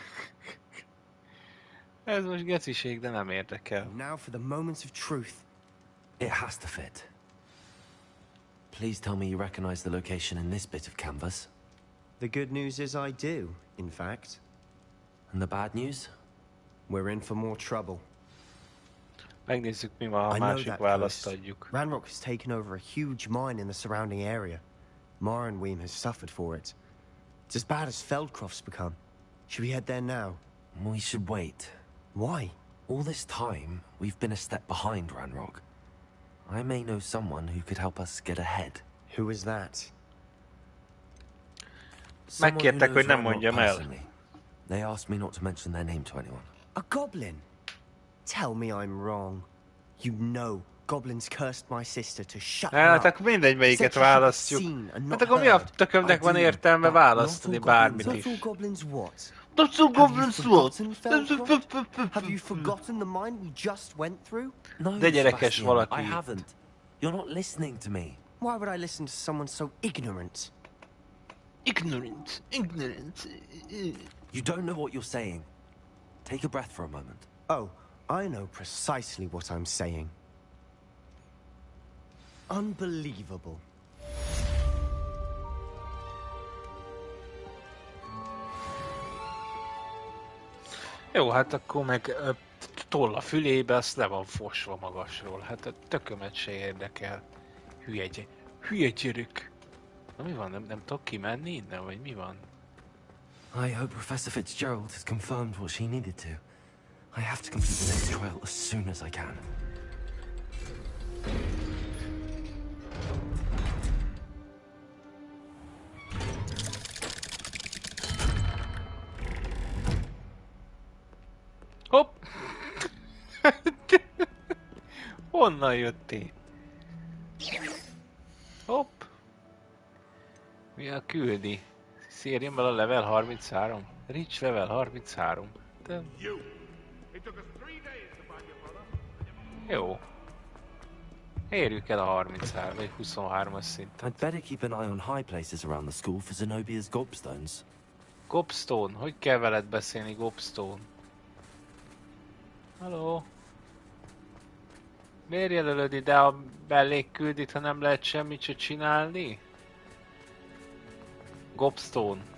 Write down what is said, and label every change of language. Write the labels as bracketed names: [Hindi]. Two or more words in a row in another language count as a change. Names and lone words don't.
[Hungarian] Ez most geciség, de nem érdekel. [English] Now for the moments of truth. It has to fit. Please tell me you recognize the location in this bit of canvas. The good news is I do, in fact. And the bad news? We're in for more trouble. [Hungarian] Megnézzük, mi van, ha a másik választ adjuk. [English] Ranrock has taken over a huge mine in the surrounding area. Morinweem has suffered for it. It's as bad as Feldcroft's become. Should we head there now? We should wait. Why? All this time, we've been a step behind Ranrock. I may know someone who could help us get ahead. Who is that? [Hungarian] Megkértek, hogy nem mondjam el. [English] They asked me not to mention their name to anyone. A goblin? Tell me I'm wrong. You know goblins cursed my sister to shut her [Hungarian] Hát [English] up. [Hungarian] akkor mindegy, melyiket választjuk. Hát akkor mi a tökömnek van értelme választani bármit is? [English] Not all goblins what? Not all goblins what? Have you forgotten the mine we just went through? No, [Hungarian] De gyerekes Sebastian, valaki. [English] I haven't. You're not listening to me. Why would I listen to someone so ignorant? Ignorant. You don't know what you're saying. Take a breath for a moment. Oh, I know precisely what I'm saying. Unbelievable. [Hungarian] Jó, hát akkor meg toll a fülébe, azt le van fosva magasról. Hát a tökömet se érdekel. Hülye gyerek. Na mi van, nem tudok kimenni innen, vagy mi van? [English] I hope Professor Fitzgerald has confirmed what she needed to. I have to complete the next trial as soon as I can. [Hungarian] Hopp! Honnan jöttél? Hopp! Mi a küldi? Szérjen bele a level 33? [English] Rich level 33. [Hungarian] De... Jó. Érjük el a 33 vagy 23-as szintet. [English] I'd better keep an eye on high places around the school for Zenobia's gobstones. [Hungarian] Gobstone? Hogy kell veled beszélni, Gobstone? Halló? Miért jelölöd ide a mellékküldit, ha nem lehet semmit se csinálni? Gobstone.